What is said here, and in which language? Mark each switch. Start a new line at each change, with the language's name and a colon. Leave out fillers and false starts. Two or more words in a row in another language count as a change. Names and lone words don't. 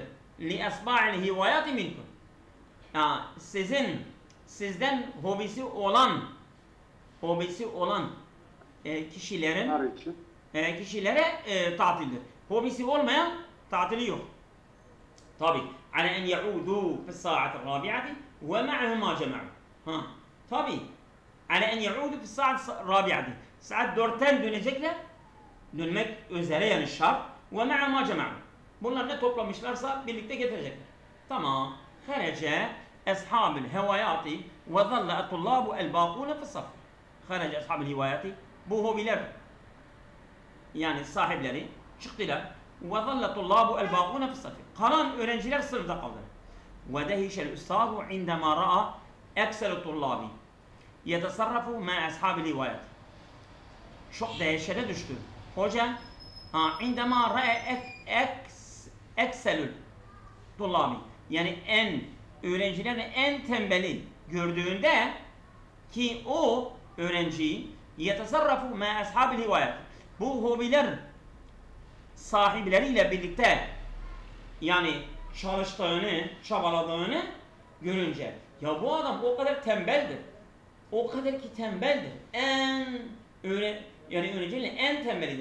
Arabic: لأصحاب الهوايات منكم.
Turkish: Sizden hobisi olan kişilere tatildir. Hobisi olmayan tatili yok.
Arabic: طبي على أن يعودوا في الساعة الرابعة ومعه ما جمعوا. Ha. Tabi على أن يعودوا في الساعة الرابعة.
Turkish: Saat 4'ten dönecekler. Dönmek üzere yani şart.
Arabic: ومع ما جمعوا.
Turkish: Bunlar ne toplamışlarsa birlikte getirecekler. Tamam.
Arabic: خرج أصحاب الهوايات وظل الطلاب الباقون في الصف. خرج أصحاب الهوايات.
Turkish: Bu hobiler yani sahipleri çıktılar.
Arabic: وظل الطلاب الباقون في الصف.
Turkish: Kalan öğrenciler sınıfta kaldı.
Arabic: ودهش الأستاذ عندما رأى أكثر الطلاب يتصرف مع أصحاب الهوايات.
Turkish: Çok dehşete düştü. Hoca
Arabic: عندما رأى أكثر الطلاب
Turkish: yani öğrencilerin en tembeli gördüğünde ki o öğrenci
Arabic: يتصرف مع أصحاب الهوايات.
Turkish: Bu hobiler sahipleriyle birlikte yani çalıştığını, çabaladığını görünce ya bu adam o kadar tembeldir. O kadar ki tembeldir. Yani öğrencilerin en tembelidir.